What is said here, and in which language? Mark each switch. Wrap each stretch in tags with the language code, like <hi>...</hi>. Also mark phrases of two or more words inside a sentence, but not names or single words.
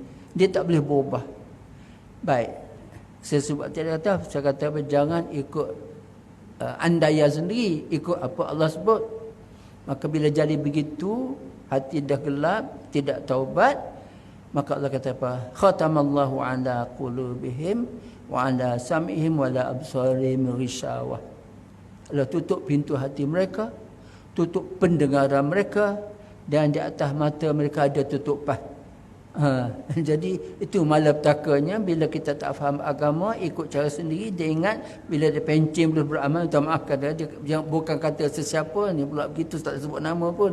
<ms>Dia tak boleh berubah. Baik, saya sebut tadi kata, saya kata apa, jangan ikut andaian sendiri, ikut apa Allah sebut. Maka bila jadi begitu, hati dah gelap, tidak taubat, maka Allah kata apa?</ms> <ar>ختم الله على قلوبهم وعلى سمعهم وعلى أبصارهم غشاوة.</ar> <ms>Allah tutup pintu hati mereka, tutup pendengaran mereka, dan di atas mata mereka ada tutupan. Jadi itu malapetakannya bila kita tak faham agama, ikut cara sendiri. Dia ingat bila dia pencin boleh beramal, minta maaf kata dia bukan kata sesiapa ni pula begitu, tak sebut nama pun.</ms>